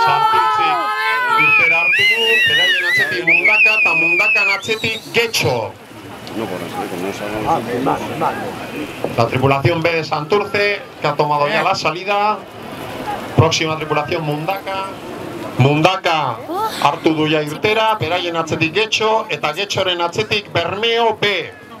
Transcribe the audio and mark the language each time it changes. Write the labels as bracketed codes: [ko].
[eu] Santurtzi irtera hartu du, beraien atzetik Mundaka eta Mundakan atzetik Getxo. [es] La tripulación B de Santurce, que ha tomado ya la salida. Próxima tripulación Mundaka. [eu] Mundaka hartu du ja irtera, beraien atzetik Getxo, eta Getxoren atzetik Bermeo B.